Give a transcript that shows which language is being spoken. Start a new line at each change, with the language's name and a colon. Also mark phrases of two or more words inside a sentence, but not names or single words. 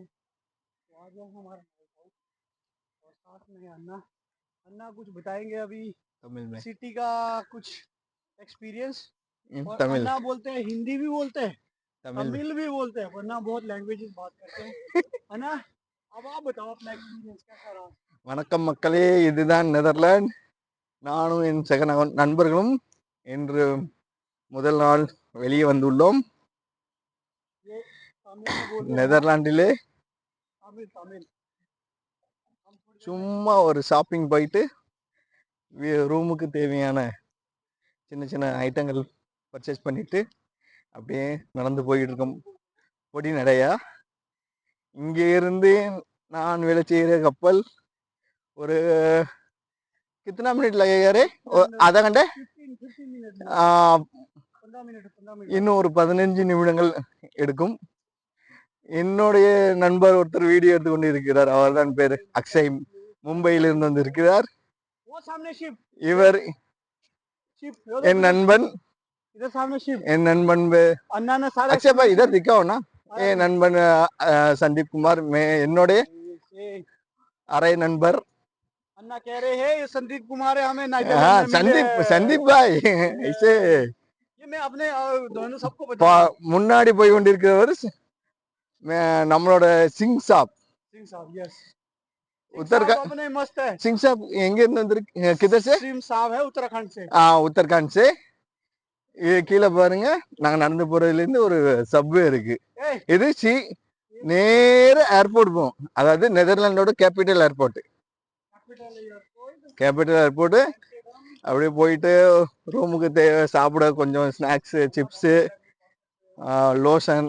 Hindi: तो आज है हमारा नाइट आउट और साथ में है अन्ना। अन्ना कुछ बताएंगे अभी तमिल में सिटी का कुछ एक्सपीरियंस। और तमिल अन्ना बोलते हैं, हिंदी भी बोलते हैं, तमिल तमिल भी बोलते हैं, वरना बहुत लैंग्वेजेस बात करते हैं। अन्ना अब आप बताओ अपना एक्सपीरियंस कैसा रहा।
Tamil: வணக்கம் மக்களே, இதுதான் நெதர்லாந்து. நானும் என் சக நண்பர்களும் இன்று முதல் நாள் வெளியே வந்துள்ளோம்.
Hindi: ये तमिल में बोल रहे हैं ना,
Tamil: நெதர்லாண்டிலே
Hindi: तमिल तमिल। हम थोड़ी देर में
Tamil: சும்மா ஒரு ஷாப்பிங் போயிட்டு ரூமுக்கு தேவையான சின்ன சின்ன ஐட்டங்கள் பர்ச்சேஸ் பண்ணிட்டு அப்படியே நடந்து போயிட்டு இருக்கோம் பொடி நடையா. இங்கே இருந்து நான் வேலை செய்கிற கப்பல் ஒரு
Hindi: कितना मिनट लगेगा रे? आधा घंटे 15 मिनट में, 15 मिनट 15 मिनट।
Tamil: இன்னும் ஒரு 15 நிமிடங்கள் எடுக்கும். என்னுடைய நண்பர் ஒருத்தர் வீடியோ எடுத்து கொண்டு இருக்கிறார். அவர்தான் பேரு அக்ஷய், மும்பையிலிருந்து வந்திருக்கிறார்.
Hindi: वो सामने शिप,
Tamil: இவர்
Hindi: शिप
Tamil: என் நண்பன்.
Hindi: इधर सामने शिप।
Tamil: என் நண்பன்
Hindi: अन्ना ने सारा अक्षय भाई इधर दिखाओ ना. ये नंबन संदीप कुमार, मैं என்னோட अरे नंबर अन्ना कह रहे हैं ये संदीप कुमार है, हमें हाँ नेदरलैंड में मिले संदीप हैं। संदीप भाई ऐसे ये मैं अपने दोनों सबको बता
Tamil: முன்னாடி போய் கொண்டிருக்கிறவர் நம்மளோட சிங் சாப்.
Hindi: सिंह साहब, यस उत्तरका अपने मस्त है।
Tamil: सिंह साहब எங்க இருந்து வந்திருக்கு?
Hindi: किधर से? सिंह साहब है उत्तराखंड से। उत्तराखंड से.
Tamil: இது கீழே பாருங்க, நாங்க நடந்து போறதுல இருந்து ஒரு சப்வே இருக்கு. இது நேர ஏர்போர்ட் போகும், அதாவது நெதர்லாண்டோட
English: capital airport. capital airport
Tamil: அப்படியே போயிட்டு ரூமுக்கு சாப்பிட கொஞ்சம் ஸ்நாக்ஸு, சிப்ஸு, லோஷன்.